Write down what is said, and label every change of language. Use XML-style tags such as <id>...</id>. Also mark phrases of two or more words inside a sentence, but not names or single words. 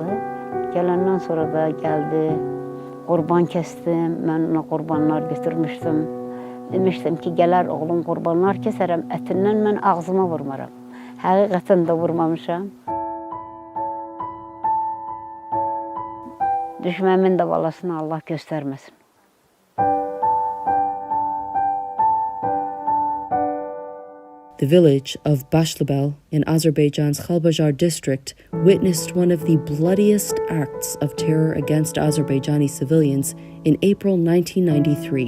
<az>Gələndən sonra da gəldi, qurban kəsdim, mən ona qurbanlar götürmüşdüm. Demişdim ki, gələr oğlum qurbanlar kəsərəm, ətindən mən ağzıma vurmaram. Həqiqətən də vurmamışam. Düşməmin də balasını Allah göstərməsin.</az> <en>The village of Bashlabel in Azerbaijan's Khalbajar district witnessed one of the bloodiest acts of terror against Azerbaijani civilians in April 1993.</en>